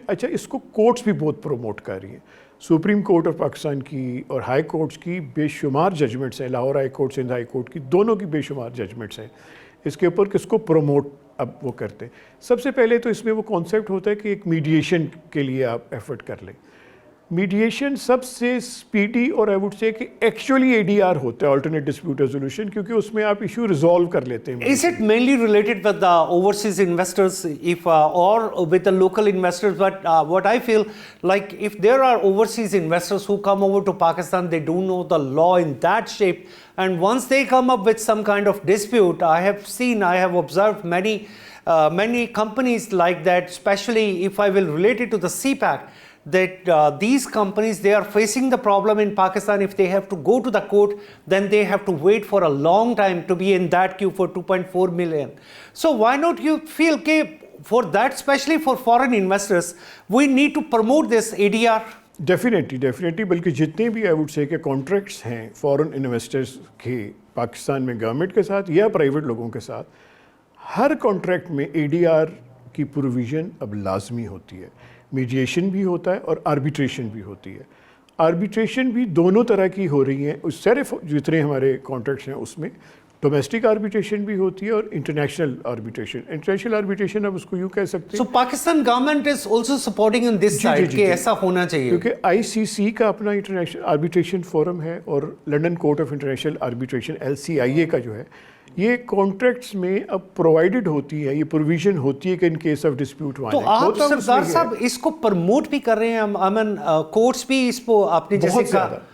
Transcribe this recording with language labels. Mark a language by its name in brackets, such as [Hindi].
[Urdu] اچھا, اس کو کورٹس بھی بہت پروموٹ کر رہی ہیں. سپریم کورٹ آف پاکستان کی اور ہائی کورٹس کی بے شمار ججمنٹس ہیں, Lahore high court, Sindh high court کی, دونوں کی بے شمار ججمنٹس ہیں اس کے اوپر کس کو پروموٹ اب وہ کرتے ہیں. سب سے پہلے تو اس میں وہ کانسیپٹ ہوتا ہے کہ ایک میڈیشن کے لیے آپ ایفرٹ کر لیں. میڈیشن سب سے اسپیڈی اور [English] I would say [Urdu] کہ ایکچولی ADR ہوتا ہے, آلٹرنیٹ ڈسپیوٹ ریزولوشن, کیونکہ اس میں آپ ایشو ریزالو کر لیتے ہیں. [English] Is it mainly related with the overseas investors if or with the local investors? But what I feel like if there are overseas investors who come over to Pakistan, they don't know the law in that shape, and once they come up with some kind of dispute, I have observed many companies like that, especially if I will relate it to the CPAC, that these companies, they are facing the problem in Pakistan. If they have to go to the court, then they have to wait for a long time to be in that queue for 2.4 million. So why not you feel for that, especially for foreign investors, we need to promote this ADR? [Urdu] Definitely بلکہ جتنے بھی [English] I would say [Urdu] کہ contracts ہیں فورن investors کے پاکستان میں government کے ساتھ یا پرائیویٹ لوگوں کے ساتھ, ہر کانٹریکٹ میں ADR کی پروویژن اب لازمی ہوتی ہے. میڈیشن بھی ہوتا ہے اور آربیٹریشن بھی ہوتی ہے. آربیٹریشن بھی دونوں طرح کی ہو رہی ہیں. اس صرف جتنے ہمارے کانٹریکٹس ہیں اس میں ڈومیسٹک آربیٹریشن بھی ہوتی ہے اور انٹرنیشنل آربیٹریشن اب اس کو یوں کہہ سکتے ہیں. [English] So Pakistan government is also supporting in this side [Urdu] کہ ایسا ہونا چاہیے, کیونکہ ICC کا اپنا انٹرنیشنل آربیٹریشن فورم ہے اور London court of international arbitration LCIA کا جو ہے, یہ کانٹریکٹس میں اب پرووائڈڈ ہوتی ہے, یہ پروویژن ہوتی ہے کہ ان کیس آف ڈسپیوٹ تو آپ سردار صاحب اس کو پروموٹ بھی کر رہے ہیں, کورٹس بھی اس کو آپ نے جیسے کہا